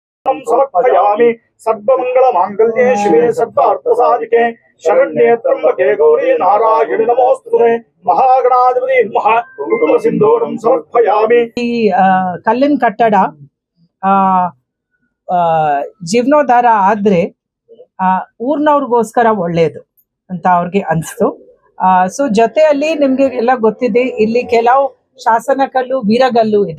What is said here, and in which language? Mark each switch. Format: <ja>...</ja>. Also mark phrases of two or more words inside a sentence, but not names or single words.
<sa>सिंदूरं समर्पयामि। सर्वमंगलमांगल्ये शिवे सर्वार्थसाधिके शरण्ये त्र्यंबके गौरी नारायणि नमोस्तुते। महागणाधिपति नमः। कुंकुम सिंदूरं समर्पयामि।</sa> <kn>ಈ ಕಲ್ಲಿನ ಕಟ್ಟಡ ಜೀರ್ಣೋದ್ಧಾರ ಆದ್ರೆ ಊರ್ನವ್ರಿಗೋಸ್ಕರ ಒಳ್ಳೇದು ಅಂತ ಅವ್ರಿಗೆ ಅನ್ಸ್ತು. ಸೊ ಜೊತೆಯಲ್ಲಿ ನಿಮ್ಗೆ ಎಲ್ಲ ಗೊತ್ತಿದೆ, ಇಲ್ಲಿ ಕೆಲವು ಶಾಸನ ಕಲ್ಲು ವೀರಗಲ್ಲು ಇದೆ.</kn>